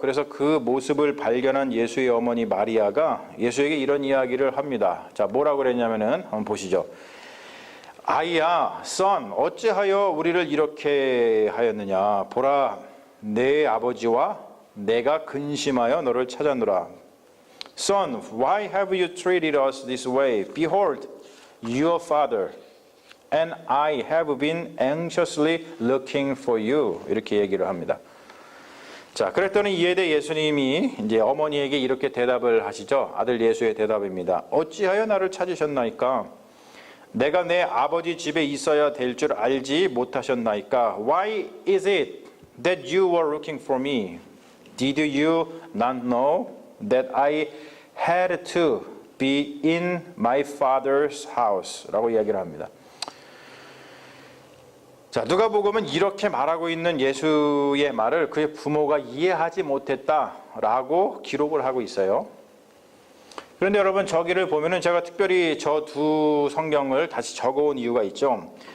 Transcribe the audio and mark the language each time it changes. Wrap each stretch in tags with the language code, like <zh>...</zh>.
<ko>그래서 그 모습을 발견한 예수의 어머니 마리아가 예수에게 이런 이야기를 합니다. 자, 뭐라고 그랬냐면은 한번 보시죠. 아이야, son, 어찌하여 우리를 이렇게 하였느냐? 보라, 내 아버지와 내가 근심하여 너를 찾아노라.</ko> <en>Son, why have you treated us this way? Behold, your father and I have been anxiously looking for you.</en> <ko>이렇게 얘기를 합니다. 자, 그랬더니 이에 대해 예수님이 이제 어머니에게 이렇게 대답을 하시죠. 아들 예수의 대답입니다. 어찌하여 나를 찾으셨나이까? 내가 내 아버지 집에 있어야 될 줄 알지 못하셨나이까?</ko> <en>Why is it that you were looking for me? Did you not know that I had to be in my father's house?</en> <ko>라고 이야기를 합니다. 자, 누가복음은 이렇게 말하고 있는 예수의 말을 그의 부모가 이해하지 못했다라고 기록을 하고 있어요. 그런데 여러분, 저기를 보면은 제가 특별히 저 두 성경을 다시 적어온 이유가 있죠.</ko>